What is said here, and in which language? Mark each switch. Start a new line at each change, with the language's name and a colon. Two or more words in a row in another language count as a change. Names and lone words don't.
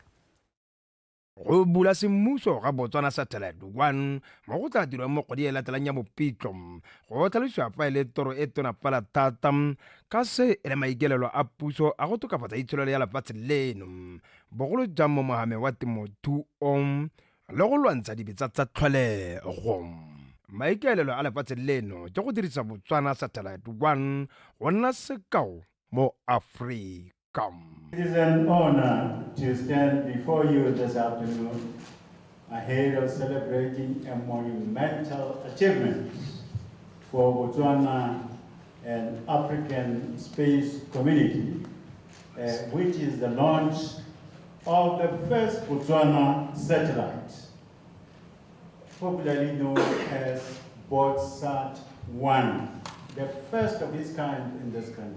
Tswana: Go bula semmuso ga Botswana Satellite 1 mo go tla dirwa mo kgwedi e latelang ya Mopitlo go tlhalosiwa fa e le toro e tonafala thata ka se e le maikelelo a puso a go tokafatsa itsholelo ya lefatshe leno bogolo jang mo mohame wa temothuo le go lwantsha dibetsa tsa tlholego. Maikelelo a lefatshe leno ke go dirisa Botswana Satellite 1 go nna sekao mo Afrika.
English: It is an honor to stand before you this afternoon ahead of celebrating a monumental achievement for Botswana and African space community, which is the launch of the first Botswana satellite, popularly known as BOTSAT-1, the first of its kind in this country.